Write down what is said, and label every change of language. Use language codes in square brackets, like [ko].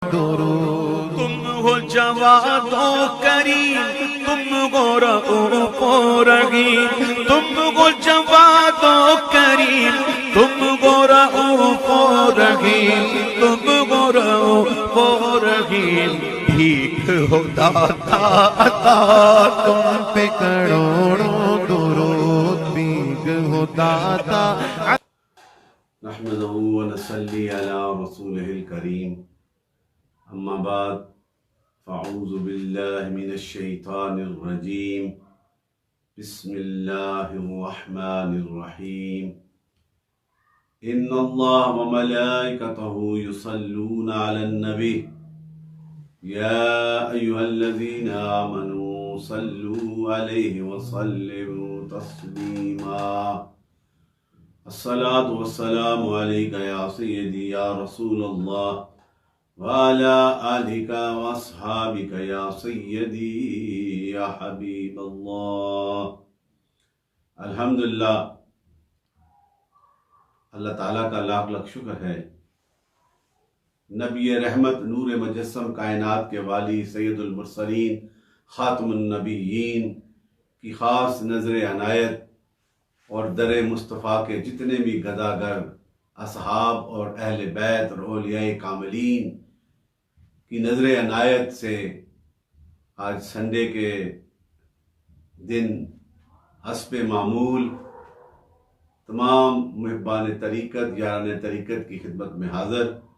[ur] درود تم ہو جواد و کریم تم ہو رؤوف و رحیم تم ہو جواد و کریم تم ہو رؤوف و رحیم تم ہو رؤوف و رحیم بھیک ہو داتا عطا تم پہ کروڑوں درود بھیک ہو داتا [ar] نحمده ونصلي على رسوله الكريم اما بعد فاعوذ بالله من الشيطان الرجيم بسم الله الرحمن الرحيم ان الله وملائكته يصلون على النبي يا ايها الذين امنوا صلوا عليه وسلموا تسليما الصلاة والسلام عليك يا سيدي يا رسول الله وعلى آلك وأصحابك يا سيدي يا حبيب الله. [ur] الحمدللہ اللہ تعالیٰ کا لاکھ لاکھ شکر ہے. نبی رحمت نور مجسم کائنات کے والی سید المرسلین خاتم النبیین کی خاص نظر عنایت اور در مصطفیٰ کے جتنے بھی گداگر اصحاب اور اہل بیت اور اولیاء کاملین کی نظر عنایت سے آج سنڈے کے دن حسب معمول تمام محبان طریقت یاران طریقت کی خدمت میں حاضر.